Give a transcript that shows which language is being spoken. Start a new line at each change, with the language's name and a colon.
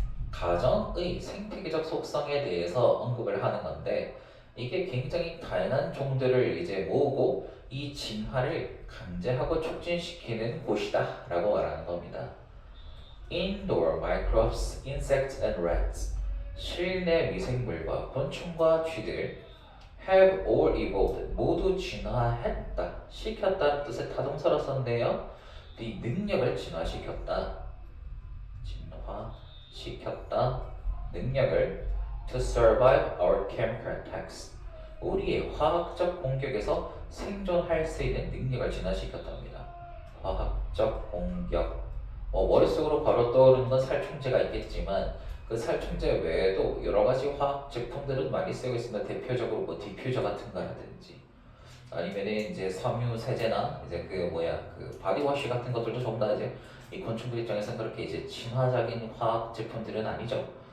Korean: 가정의 생태계적 속성에 대해서 언급을 하는 건데, 이게 굉장히 다양한 종들을 이제 모으고 이 진화를 강제하고 촉진시키는 곳이다 라고 말하는 겁니다.
English: Indoor microbes, insects and rats.
Korean: 실내 미생물과 곤충과 쥐들
English: have all evolved.
Korean: 모두 진화했다. 시켰다는 뜻의 타동사로 썼는데요. 이 능력을 진화시켰다. 진화시켰다. 능력을
English: to survive our chemical attacks.
Korean: 우리의 화학적 공격에서 생존할 수 있는 능력을 진화시켰답니다. 화학적 공격. 머릿속으로 바로 떠오르는 건 살충제가 있겠지만 그 살충제 외에도 여러 가지 화학 제품들은 많이 쓰고 있습니다. 대표적으로 뭐 디퓨저 같은 거라든지 아니면은 이제 섬유 세제나 이제 그 바디워시 같은 것들도 전부 다 이제 이 곤충들 입장에서는 그렇게 이제 친화적인 화학 제품들은 아니죠.